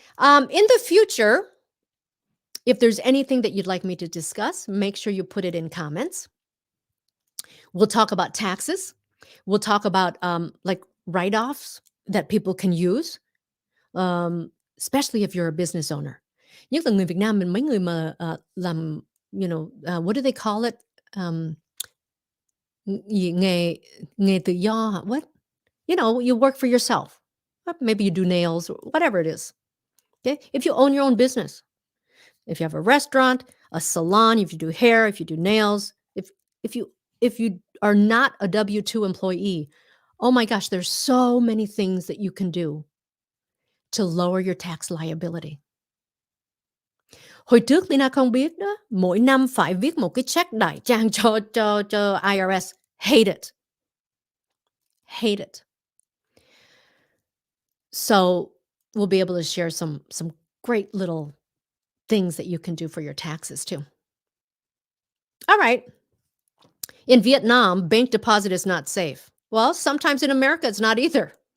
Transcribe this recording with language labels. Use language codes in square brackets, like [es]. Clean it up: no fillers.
[en] In the future, if there's anything that you'd like me to discuss, make sure you put it in comments. We'll talk about taxes. We'll talk about like write-offs that people can use, especially if you're a business owner. [vi] Nhất là người Việt Nam mình, mấy người mà làm, [en] what do they call it? [vi] Nghề tự do hả? [en] What? You work for yourself. Maybe you do nails, or whatever it is. Okay? If you own your own business, if you have a restaurant, a salon, if you do hair, if you do nails, if you are not a W-2 employee, oh my gosh, there's so many things that you can do to lower your tax liability. [vi] Hồi trước Leyna không biết đó, mỗi năm phải viết một cái check đại trang cho IRS. [en] Hate it. hate it. So we'll be able to share some great little things that you can do for your taxes too. All right. In Vietnam, bank deposit is not safe. Well, sometimes in America it's not either.